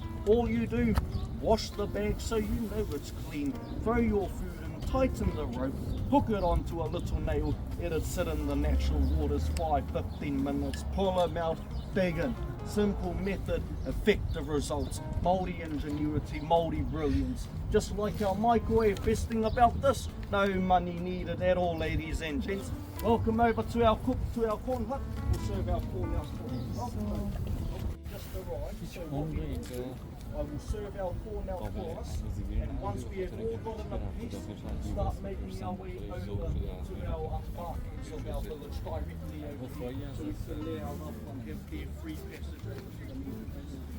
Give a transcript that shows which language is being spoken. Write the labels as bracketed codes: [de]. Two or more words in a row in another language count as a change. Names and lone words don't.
[en] All you do, wash the bag so you know it's clean, throw your food in, tighten the rope, hook it onto a little nail, let it sit in the natural waters 5-15 minutes, pull them out, dig in. Simple method, effective results. Māori ingenuity, Māori brilliance. Just like our microwave, best thing about this, no money needed at all, ladies and gents. Welcome over to our corn hut. We'll serve our corn out for you. Just arrived, so what we will do, I will serve our corn out for us, and once we have all got enough piece, start making our way over to our apartments of our village directly over here, so we can let our loved one have their free passage over to the meeting place.